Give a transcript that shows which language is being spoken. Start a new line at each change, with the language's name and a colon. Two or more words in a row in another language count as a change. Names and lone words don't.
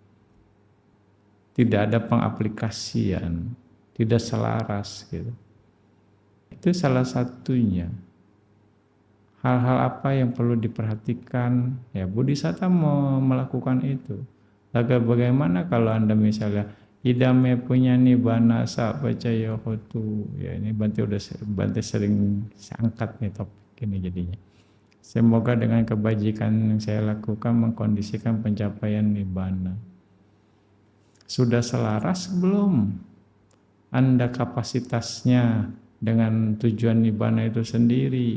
Indonesian: Tidak ada pengaplikasian, tidak selaras gitu. Itu salah satunya. Hal-hal apa yang perlu diperhatikan? Ya, Bodhisatta mau melakukan itu. Lalu bagaimana kalau Anda misalnya
Pali: idame punya nibbana sa pacaya hotu.
Indonesian: Ya, ini Bante sering angkat nih topik ini jadinya. Semoga dengan kebajikan yang saya lakukan mengkondisikan pencapaian nibbana. Sudah selaras belum Anda kapasitasnya dengan tujuan nibbana itu sendiri?